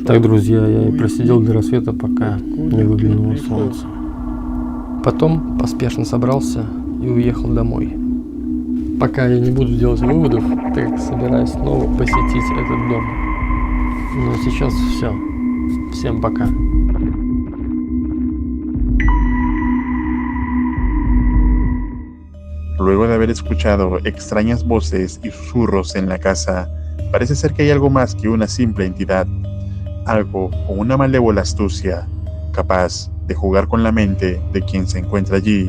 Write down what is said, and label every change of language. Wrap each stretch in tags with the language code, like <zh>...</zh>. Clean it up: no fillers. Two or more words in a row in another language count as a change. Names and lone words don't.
<ru>Так, друзья, я и просидел до рассвета, пока не выглянуло солнце. Потом поспешно собрался и уехал домой. Пока я не буду делать выводов, так как собираюсь снова посетить этот дом. Но сейчас все. Всем пока.</ru> <es>Luego de haber escuchado extrañas voces y susurros en la casa, parece ser que hay algo más que una simple entidad, algo con una malévola astucia, capaz de jugar con la mente de quien se encuentra allí.</es>